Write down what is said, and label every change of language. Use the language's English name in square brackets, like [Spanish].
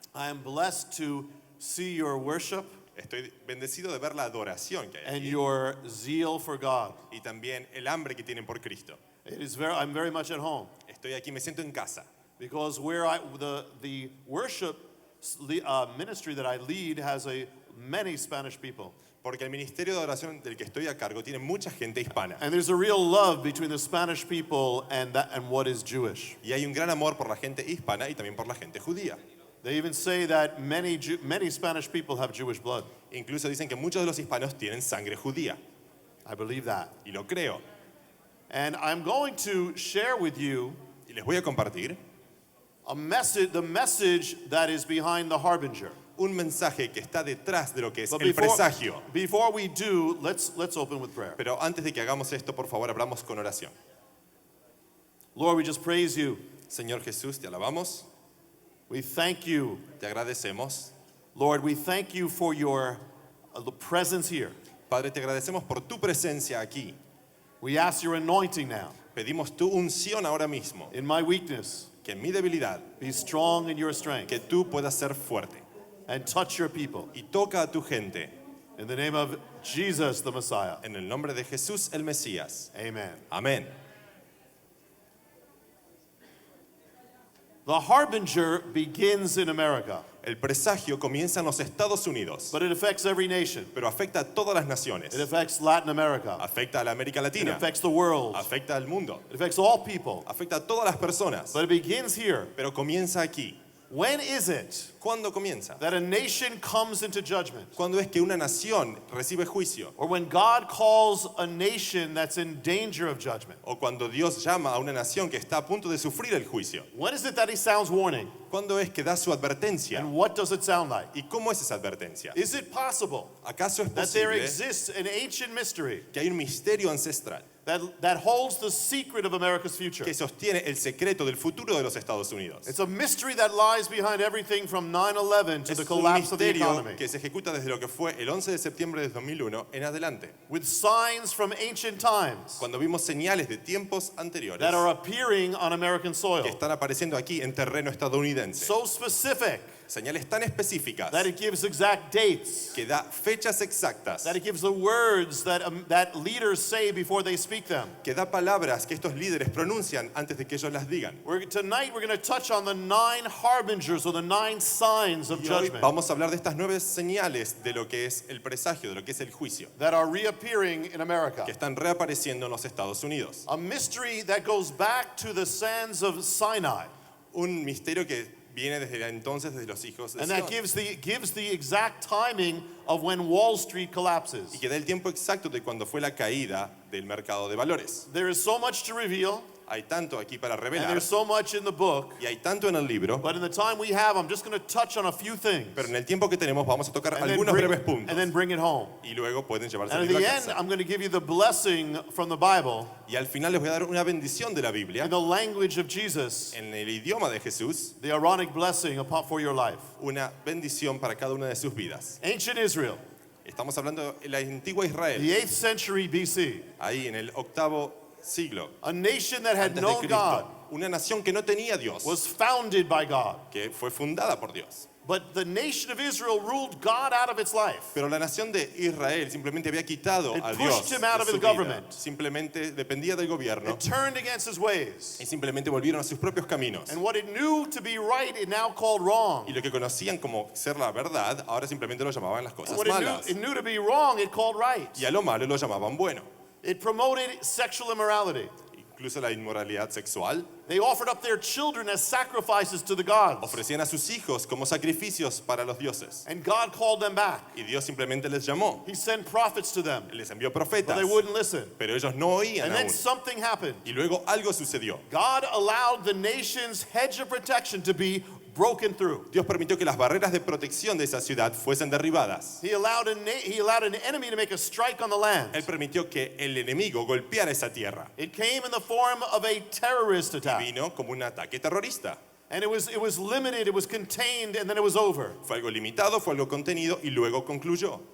[English] I am blessed to see your worship [Spanish] Estoy bendecido de ver la adoración que hay [English] and [Spanish] aquí [English] your zeal for God. [Spanish] y también el hambre que tienen por Cristo. [English] I'm very much at home [Spanish] Estoy aquí, me siento en casa. [English] because the worship ministry that I lead has many Spanish people. [Spanish] Porque el ministerio de adoración del que estoy a cargo tiene mucha gente hispana. [English] And there's a real love between the Spanish people and what is Jewish. [Spanish] Y hay un gran amor por la gente hispana y también por la gente judía. [English] They even say that many Spanish people have Jewish blood. [Spanish] Incluso dicen que muchos de los hispanos tienen sangre judía. [English] I believe that. [Spanish] Y lo creo. [English] And I'm going to share with you [Spanish] Y les voy a compartir [English] the message that is behind the harbinger. [Spanish] un mensaje que está detrás de lo que es [English] But [Spanish] el presagio. [English] before we do, let's open with prayer. [Spanish] Pero antes de que hagamos esto, por favor, abramos con oración. [English] Lord, we just praise you. [Spanish] Señor Jesús, te alabamos, [English] We thank you. [Spanish] te agradecemos. [English] Lord, we thank you for your presence here. [Spanish] Padre, te agradecemos por tu presencia aquí. [English] We ask your anointing now. [Spanish] Pedimos tu unción ahora mismo, [English] In my weakness, [Spanish] que en mi debilidad, [English] be strong in your strength [Spanish] que tú puedas ser fuerte. [English] and touch your people. [Spanish] Y toca a tu gente, [English] In the name of Jesus the Messiah. [Spanish] en el nombre de Jesús el Mesías. [English] Amen. [Spanish] Amén. [English] The harbinger begins in America, [Spanish] El presagio comienza en los Estados Unidos, [English] but it affects every nation. [Spanish] pero afecta a todas las naciones. [English] It affects Latin America. [Spanish] Afecta a la América [English] It [Spanish] Latina, [English] affects the world. [Spanish] afecta al mundo, [English] It affects all people. [Spanish] afecta a todas las personas, [English] But it begins here. [Spanish] pero comienza aquí. [English] When is it [Spanish] ¿Cuándo comienza? [English] that a nation comes into judgment? [Spanish] ¿Cuándo es que una nación recibe juicio? [English] Or when God calls a nation that's in danger of judgment? [Spanish] ¿O cuando Dios llama a una nación que está a punto de sufrir el juicio? [English] When is it that he sounds warning? [Spanish] ¿Cuándo es que da su advertencia? [English] And what does it sound like? [Spanish] ¿Y cómo es esa advertencia? [English] Is it possible [Spanish] ¿Acaso es [English] that there [Spanish] posible [English] exists an ancient mystery [Spanish] que hay un misterio ancestral [English] that holds the secret of America's future? [Spanish] que sostiene el secreto del futuro de los Estados Unidos? [English] It's a mystery that lies behind everything from 9/11 to [Spanish] Es [English] the [Spanish] un [English] collapse of the [Spanish] misterio [English] economy, [Spanish] que se ejecuta desde lo que fue el 11 de septiembre de 2001 en adelante, [English] with signs from ancient times [Spanish] cuando vimos señales de tiempos anteriores [English] that are appearing on American [Spanish] que [English] soil. [Spanish] están apareciendo aquí en terreno estadounidense. [English] So specific [Spanish] Señales tan específicas [English] that it gives exact dates, [Spanish] que da fechas exactas, [English] that it gives the words that leaders say before they speak them. [Spanish] que da palabras que estos líderes pronuncian antes de que ellos las digan. [English] Tonight we're going to touch on the 9 harbingers or the 9 signs of [Spanish] Y hoy [English] judgment [Spanish] vamos a hablar de estas 9 señales de lo que es el presagio, de lo que es el juicio, [English] that are reappearing in America. [Spanish] que están reapareciendo en los Estados Unidos. [English] A mystery that goes back to the sands of Sinai, [Spanish] Un misterio que viene desde entonces, desde los hijos de [English] and that [Spanish] Sión, [English] gives the exact timing of when Wall Street collapses. [Spanish] y que da el tiempo exacto de cuando fue la caída del mercado de valores. [English] There is so much to reveal, [Spanish] Hay tanto aquí para [English] and [Spanish] revelar, [English] there's so much in the book, [Spanish] y hay tanto en el libro, [English] but in the time we have, I'm just going to touch on a few things [Spanish] pero en el tiempo que tenemos vamos a tocar [English] and then [Spanish] algunos breves puntos, [English] and then bring it home. [Spanish] y luego pueden llevarse [English] And [Spanish] el [English] at [Spanish] libro [English] the [Spanish] a [English] end, [Spanish] casa. [English] I'm going to give you the blessing from the Bible [Spanish] Y al final les voy a dar una bendición de la Biblia, [English] in the language of Jesus, [Spanish] en el idioma de Jesús, [English] the Aaronic blessing for your life. [Spanish] una bendición para cada una de sus vidas. [English] Ancient Israel, [Spanish] Estamos hablando de la antigua Israel, [English] the 8th century BC, [Spanish] ahí en el 8º siglo [English] a nation that had [Spanish] antes de [English] known [Spanish] Cristo. [English] God, [Spanish] Una nación que no tenía Dios, [English] was founded by God. [Spanish] que fue fundada por Dios. [English] But the nation of Israel ruled God out of its life. [Spanish] Pero la nación de Israel simplemente había quitado [English] It [Spanish] a [English] pushed [Spanish] Dios [English] him out [Spanish] de [English] of [Spanish] su [English] the [Spanish] vida. [English] government. [Spanish] Simplemente dependía del gobierno [English] It turned against his ways. [Spanish] y simplemente volvieron a sus propios caminos. [English] And what it knew to be right, it now called wrong. [Spanish] Y lo que conocían como ser la verdad, ahora simplemente lo llamaban las [English] And [Spanish] cosas [English] what [Spanish] malas. [English] it knew to be wrong, it called right. [Spanish] Y a lo malo lo llamaban bueno. [English] It promoted sexual immorality. [Spanish] Incluso la inmoralidad sexual. [English] They offered up their children as sacrifices to the gods. [Spanish] Ofrecían a sus hijos como sacrificios para los dioses. [English] And God called them back. [Spanish] Y Dios simplemente les llamó. [English] He sent prophets to them, [Spanish] Les envió [English] but [Spanish] profetas. [English] they wouldn't listen. [Spanish] Pero ellos no oían [English] And then [Spanish] aún. [English] something happened. [Spanish] Y luego algo sucedió. [English] God allowed the nation's hedge of protection to be broken through. [Spanish] Dios permitió que las barreras de protección de esa ciudad fuesen derribadas. [English] He allowed an enemy to make a strike on the land. [Spanish] Él permitió que el enemigo golpeara esa tierra. [English] It came in the form of a terrorist [Spanish] Y [English] attack. [Spanish] vino como un ataque terrorista. [English] And it was limited, it was contained, and then it was over. [Spanish] Fue algo limitado, fue algo contenido y luego concluyó.